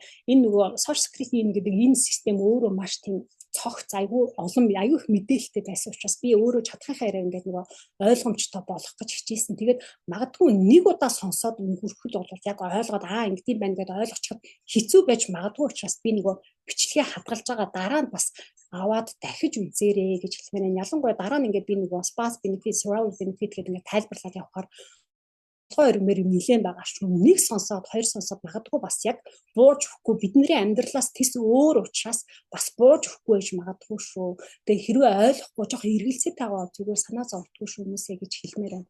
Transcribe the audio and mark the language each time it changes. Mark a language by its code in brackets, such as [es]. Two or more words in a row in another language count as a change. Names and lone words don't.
[mn] Энэ нөгөө [en] social security [mn] гэдэг энэ систем өөрөө маш тийм цогц айгүй олон аюу их мэдээлэлтэй байсан учраас би өөрөө чадхынхаа яриа ингээд нөгөө ойлгомжтой болох гэж хичээсэн. Тэгээд магадгүй нэг удаа сонсоод өнгөрөхөд бол яг ойлгоод ингэдэм байна гэдээ ойлгочиход хэцүү байж магадгүй учраас би нөгөө бичлэгээ хадгалж байгаа дараа нь бас аваад дахиж үзээрэй гэж хэлмээр байна. Ялангуяа дараа нь ингээд би нөгөө [en] spouse benefit, survivor benefit [mn] гэдэг ингээд тайлбарлаад явахаар хоёрмэр нэлээд байгаа шүү. Нэг сонсоод хоёр сонсоод магадгүй бас яг бууж өгөхгүй бидний амьдралаас тэс өөр учраас бас бууж өгөхгүй байж магадгүй шүү. Тэгээ хэрвээ ойлгохгүй жоохон эргэлзээ таваа зүгээр санаа зовдгүй шүү хүмүүсээ гэж хэлмээр байна.